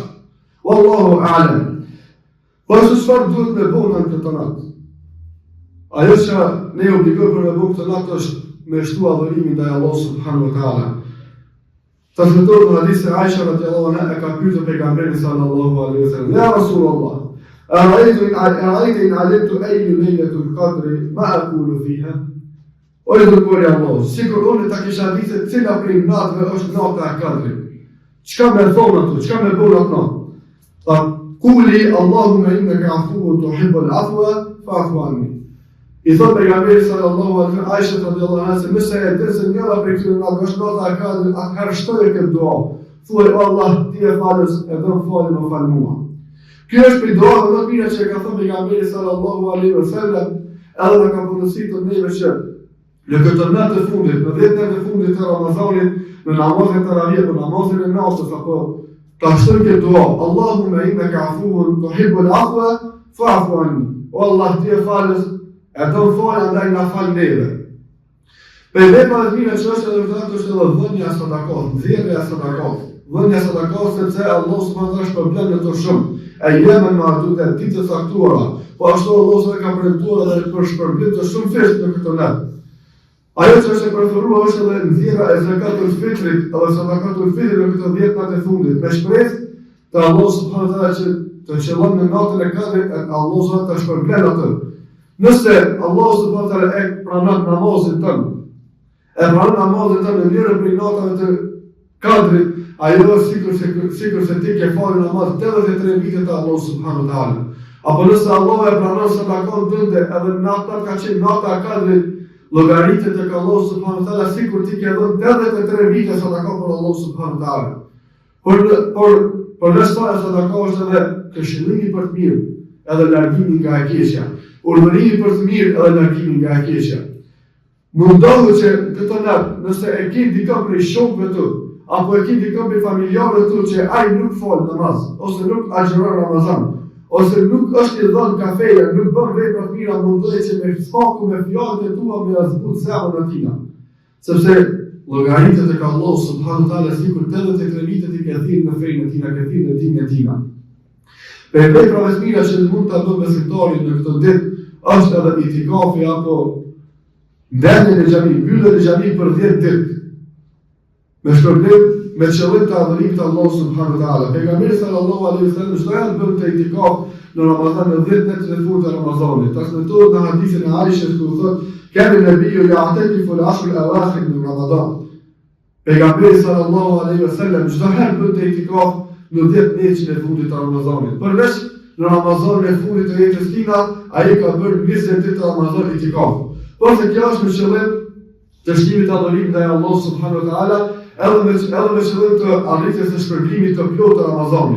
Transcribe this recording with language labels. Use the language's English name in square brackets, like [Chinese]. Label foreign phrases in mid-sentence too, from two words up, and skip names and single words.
[Arabic] والله أعلم. [Albanian] Po ashtu çfarë duhet me bëu në këtë natë? Ajo që ne obligojmë për me bëu këtë natë është me shtu adhurimin ndaj Allahut [Arabic] سبحانه وتعالى. [Albanian] Transmetohet në hadith se Aisha [Arabic] رضي الله عنها [Albanian] e ka pyetur pejgamberin [Arabic] صلى الله عليه وسلم: "يا رسول الله، أرأيت إن علمت أي ليلة القدر ما أقول فيها?" [Albanian] O i dërguari i Allahut, sikur unë ta kisha ditë cila prej natëve është nata e Kadrit. Çka më thon ato? Çka më bën ato? Tha: [Arabic] "قولي اللهم إنك عفو تحب العفو فاعف عني." [Albanian] I thot pejgamberi [Arabic] صلى الله عليه وسلم [Albanian] Aisha [Arabic] رضي الله عنها [Albanian] se mëse e dhe se njëra prej këtyre natëve është nata e Kadrit, atëherë shtoje këtë dua. Thuaj: "O Allah, ti e falës, e do falë më fal mua." Kjo është prej duave më të mira që ka thënë pejgamberi [Arabic] صلى الله عليه وسلم, [Albanian] edhe na ka porositur neve që në këtë natë të fundit, në 10 natë të fundit të Ramazanit, në namazin e taravih, në namazin e natës apo ta shtojmë këtë dua: [Arabic] "اللهم إنك عفو تحب العفو فاعف عني." [Albanian] O Allah, ti e falës, e do falë, andaj na fal neve. Për veprat e mira që është edhe vërtet është edhe dhënia e sadakos, nxjerrja e sadakos. Dhënia e sadakos sepse Allah [Arabic] سبحانه وتعالى [Albanian] shpërblen në to shumë. E jemi në atë ditë të caktuara, po ashtu Allah s'e ka premtuar edhe për shpërblim të shumë festë në këtë natë. Ajo që është e preferuar është edhe nxjerrja e zakatul fitrit, edhe sadakatul fitrit në këto 10 natë të fundit, me shpresë të Allah [Arabic] سبحانه وتعالى [Albanian] që të qëllon në natën e Kadrit, Allah subhanahu ta shpërblen atë. Nëse Allah [Arabic] سبحانه وتعالى [Albanian] e pranon namazin tënd, e pranon namazin tënd në njërin prej natave të Kadrit, ajo sikur se ti ke falë namaz 83 vite të Allah [Arabic] سبحانه وتعالى. [Albanian] Apo nëse Allah e pranon sadakon tënde edhe nata ka qenë nata e Kadrit, llogaritë tek Allah [Arabic] سبحانه وتعالى [Albanian] sikur ti ke dhënë 83 vite sadakon për Allah [Arabic] سبحانه وتعالى. [Albanian] Por nëse sadaka është edhe këshillimi për të mirë, edhe largimi nga e keqja. Urdhërimi për të mirë edhe largimi nga e keqja. Mundohu që këtë natë, nëse e ke dikën prej shokëve tu, apo e ke dikën prej familjarëve tu që ai nuk fal namaz, ose nuk agjeron Ramazan, ose nuk është i dhënë kafeja, nuk bën vepra të mira, mundohu që me spaku me fjalët e tua me azbut zemrën e tij. Sepse llogaritë tek Allah [Arabic] سبحانه وتعالى [Albanian] sikur 83 vite ti ke thirrë në fenë e tij, ke thirrë në dinën e tij. Për veprave të mira që mund ta bëjë besimtari në këtë ditë është edhe itikafi apo ndërmjet e xhamit, mbyllja e xhamit për 10 ditë. Me shpërblim, me qëllim të adhurimit të Allahut [Arabic] سبحانه وتعالى. [Albanian] Pejgamberi [Arabic] صلى الله عليه وسلم [Albanian] çdo javë bën të itikaf në Ramazan në 10 ditë të fundit të Ramazanit. Transmetohet në hadithin e Aishës ku thotë: [Arabic] "كان النبي يعتكف العشر الأواخر من رمضان." [Albanian] Pejgamberi [Arabic] صلى الله عليه وسلم [Albanian] çdo herë bën të itikaf në 10 ditë të fundit të Ramazanit. Përveç në Ramazanin e fundit të jetës tij, ai ka bërë 20 ditë të Ramazanit itikaf. Por se kjo është me qëllim të shtimit të adhurimit ndaj Allahut [Arabic] سبحانه وتعالى, [Albanian] edhe me qëllim të arritjes së shpërblimit të plotë të Ramazanit.